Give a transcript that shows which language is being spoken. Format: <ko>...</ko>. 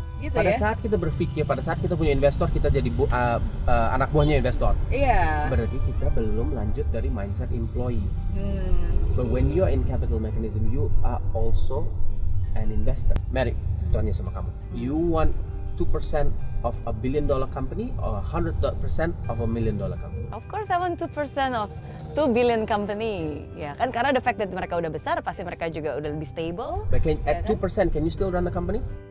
<id>Gitu pada saat kita berpikir, pada saat kita punya investor, kita jadi anak buahnya investor. Berarti kita belum lanjut dari mindset employee.</id> <en>But when you are in capital mechanism, you are also an investor. Mary,</en> <id>tanya sama kamu.</id> <en>You want 2% of a $1 billion company or 100% of a $1 million company? Of course I want 2% of 2 billion company.</en> <id>Ya kan, karena</id> <en>the fact that</en> <id>mereka udah besar, pasti mereka juga udah lebih stable.</id> <en>But at 2%, can you still run the company?</en>